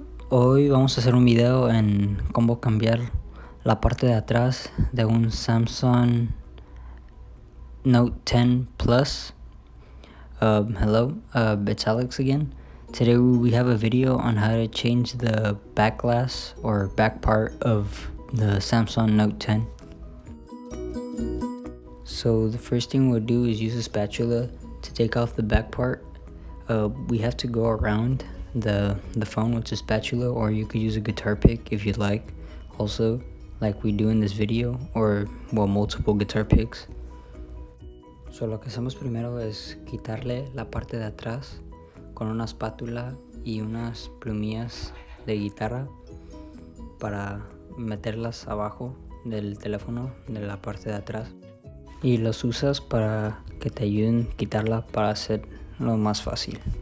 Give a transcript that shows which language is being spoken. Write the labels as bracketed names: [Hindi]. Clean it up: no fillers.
[Spanish] Hoy vamos a hacer un video en cómo cambiar la parte de atrás de un Samsung Note 10 Plus. [English] Hello, it's Alex again. Today we have a video on how to change the back glass or back part of the Samsung Note 10. So the first thing we'll do is use a spatula to take off the back part. We have to go around the phone with a spatula, or you could use a guitar pick if you'd like, also like we do in this video, or multiple guitar picks. [Spanish] So lo que hacemos primero es quitarle la parte de atrás con una espátula y unas plumillas de guitarra para meterlas abajo del teléfono de la parte de atrás, y los usas para que te ayuden a quitarla para hacerlo más fácil.